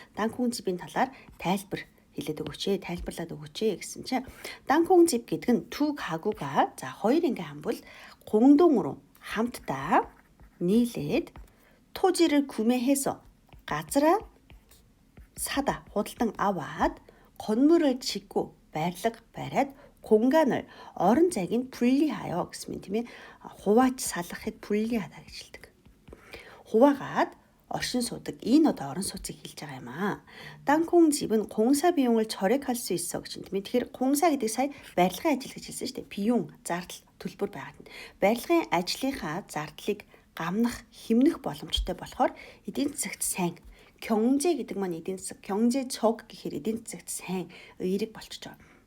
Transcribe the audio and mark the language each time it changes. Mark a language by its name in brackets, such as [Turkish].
[Mongolian] 땅콩 집ийн талаар тайлбар хэлээд өгөөч ээ, тайлбарлаад өгөөч ээ гэсэн чинь 땅콩 집 гэдэг нь [Korean] 두 가구가 [Mongolian] за хоёр ингээ ам бүл [Korean] 공동으로 [Mongolian] хамтдаа нийлээд [Korean] 토지를 구매해서 [Mongolian] газараа 사다 худалдан аваад [Korean] 건물을 짓고 [Mongolian] барилга бариад [Korean] 공간을 [Mongolian] орон зайг нь [Korean] 분리하여 [Mongolian] гэсэн юм тийм ээ, хувааж салгахыг [Korean] 분리하다 [Mongolian] гэж хэлдэг. хуваагаад оршин суудаг энэ одоо орон сууцыг хэлж байгаа юм аа. [Korean] 땅콩 집은 공사 비용을 절약할 수 있어 [Mongolian] гэж юм тийм ээ. Тэгэхээр 공사 гэдэг сая барилгын ажил гэж хэлсэн шүү дээ. 비용 зардал төлбөр байгаад нь. Барилгын ажлынхаа зардлыг гамнах, хэмнэх боломжтой болохоор эдийн засагт сайн. 경제 гэдэг маань эдийн засаг, 경제적 гэхээр эдийн засагт сайн, эерэг болчихж байгаа.